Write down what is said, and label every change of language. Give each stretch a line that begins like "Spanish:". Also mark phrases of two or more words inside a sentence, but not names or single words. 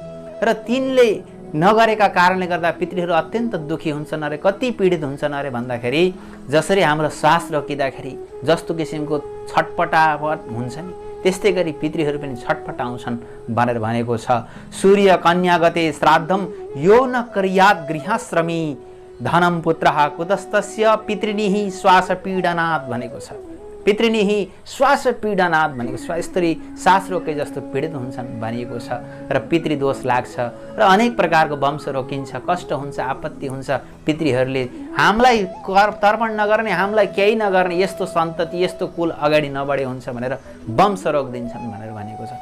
Nepali: र तिनले नगरेका कारणले गर्दा पितृहरू अत्यन्त दुखी हुन्छन् अरे, कति पीडित हुन्छन् अरे भन्दाखेरि जसरी हाम्रो श्वास रोकिँदाखेरि जस्तो किसिमको छटपटावट हुन्छ नि, त्यस्तै गरी पितृहरू पनि छटपटाउँछन् भनेर भनेको छ।
Sanskrit: सूर्य कन्या गते श्राद्धम यो न कर्यात् गृहाश्रमी धनम पुत्रः कुतस्तस्य पितृनिः श्वास पीडनात् भनेको छ। पितृनिः श्वास पीडनात्
Nepali: भनेको यस्तरी सास रोके जस्तो पीडित हुन्छन् भनिएको छ। र पितृदोष लाग्छ र अनेक प्रकारको वंश रोकिन्छ, कष्ट हुन्छ, आपत्ति हुन्छ। पितृहरूले हामीलाई तर्पण नगर्ने, हामीलाई केही नगर्ने, यस्तो सन्तति, यस्तो कुल अगाडि नबढे हुन्छ भनेर वंश रोकिदिन्छन् भनेर भनेको छ।